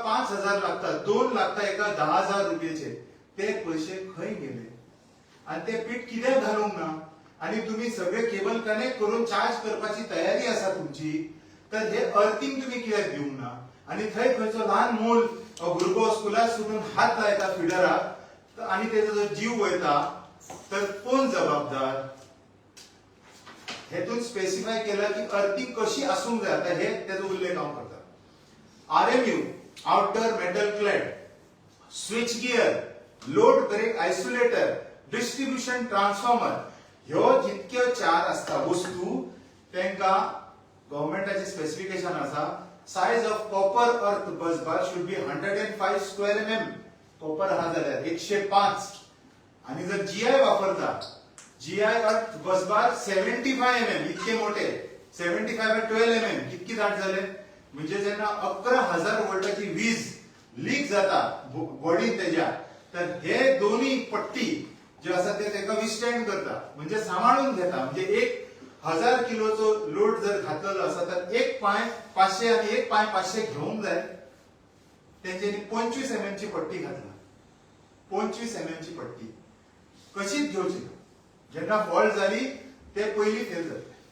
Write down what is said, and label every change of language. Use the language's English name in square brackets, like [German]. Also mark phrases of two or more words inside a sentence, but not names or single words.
[Konkani] 5,000 लागता 2 लागता एका 10,000 रुपयाचे ते पैसे खंय गेले आणि ते पीठ कित्याक घालूंक ना आणि तुम्ही सगळे केबल कनेक्ट करून चार्ज करपाची तयारी आसा तुमची तर हे अर्थिंग तुम्ही कित्याक दिवंक ना आणि थंय खंयचो ल्हान मूल भुरगो स्कुलाक सुटून हात लायता फिडराक आणि तेजो जर जीव वयता तर कोण जबाबदार हेतून स्पेसिफाय केला की अर्थिंग कशी असूंक जाय आता हे तेजो उल्लेख हांव करता [English] RMU outer metal clad switch gear load break isolator distribution transformer [Konkani] ह्यो जितक्यो चार असता वस्तू तेंका गव्हर्नमेंटाचे स्पेसिफिकेशन आसा [English] size of copper earth bus bar should be 105 square mm copper [Konkani] हा जाल्यार 105 आणि जर GI वापरता GI [English] earth bus bar [Konkani] 75 mm इतके मोठे 75 by 12 mm कितकी दाट झाले म्हणजे जेव्हा 11,000 व्होल्टाची वीज लीक जाता बॉडीन तेज्या तर हे दोन्ही पट्टी जे आसा ते तेका विस्टँड करता म्हणजे सांभाळून घेता म्हणजे 1,000 किलोचो लोड जर घातलेलो आसा तर एक पाय 500 आणि एक पाय 500 घेवंक जाय तेंच्यांनी 25 mm ची पट्टी घातला 25 mm ची पट्टी कशीच घेवची जेन्ना फॉल्ट जाली ते पयली फेल जातले